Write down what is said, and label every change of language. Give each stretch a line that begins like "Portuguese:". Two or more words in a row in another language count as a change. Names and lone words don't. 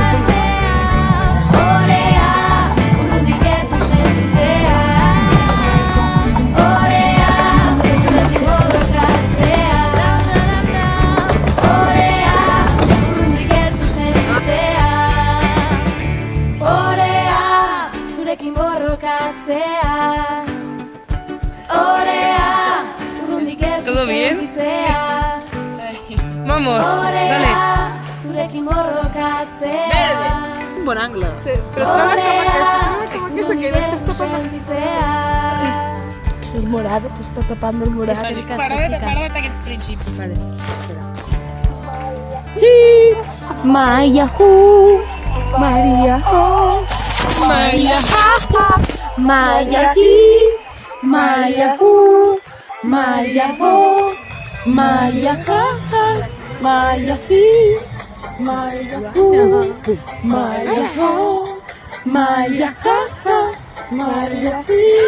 Basque: orea, urrundik gertu sentitzea, orea, zurekin borrokatzea, orea, urrundik gertu sentitzea, orea, zurekin borrokatzea, orea, urrundik gertu
Spanish: ¿Todo bien?
Basque: sentitzea,
Spanish: Vamos, dale.
Basque: orea, zurekin borrokatzea,
Spanish: Un buen ángulo.
Basque: orea, urrundik gertu sentitzea.
Spanish: El morado, te está tapando el morado.
Basque: Eskerrik asko, chicas.
Catalan: aquest principi.
Spanish: Vale, espera. Maya Hu, Maria Ho, Maria Ha Ha, Maya Hi, Maya Hu, Maya Ho, Maya Ha Ha, Maya Hi, Maya Hu, Maya Ho, Maya Ha Ha, Maya Hi.